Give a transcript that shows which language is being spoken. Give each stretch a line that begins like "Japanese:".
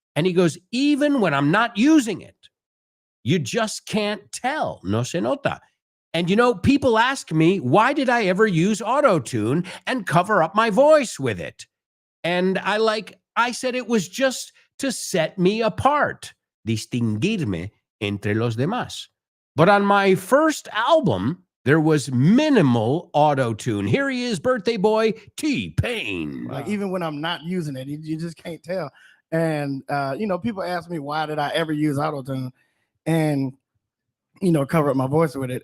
English: And he goes, even when I'm not using it, you just can't tell.
Spanish: No se nota.
English: And you know, people ask me, why did I ever use auto-tune and cover up my voice with it? And I said it was just to set me apart.
Spanish: Distinguirme entre los demás.
English: But on my first album, there was minimal auto-tune. Here he is, birthday boy, T-Pain. Like even when I'm not using it, you just can't tell. And you know, people ask me why did I ever use auto-tune and you know, cover up my voice with it.